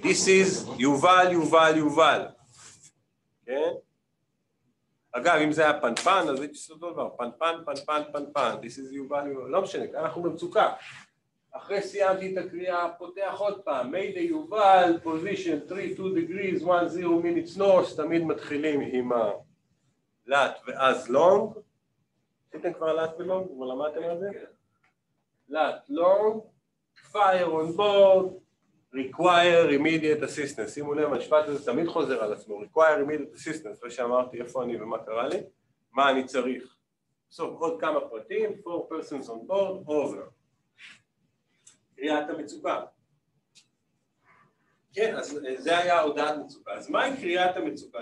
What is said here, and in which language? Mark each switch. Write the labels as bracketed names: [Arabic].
[English] This is יובל. [Hebrew] כן? אגב, אם זה היה פנפן, אז הייתי עושה אותו דבר. פנפן. [English] This is יובל. [Hebrew] לא משנה, אנחנו במצוקה. אחרי סיימתי את הקריאה, פותח עוד פעם. מיידיי יובל, [English] position 3, 2 degrees, 1, 0 minutes north. [Hebrew] תמיד מתחילים עם הלט ואז לונג. עשיתם כבר לאט ולונג? כבר למדתם על זה? לאט, לונג, [English] fire on board, require immediate assistance. [Hebrew] שימו לב, המשפט הזה תמיד חוזר על עצמו, [English] require immediate assistance, [Hebrew] אחרי שאמרתי איפה אני ומה קרה לי, מה אני צריך. בסוף עוד כמה פרטים, [English] 4 persons on board, over. [Hebrew] קריאת המצוקה. כן, אז זה היה הודעת מצוקה. אז מהי קריאת המצוקה?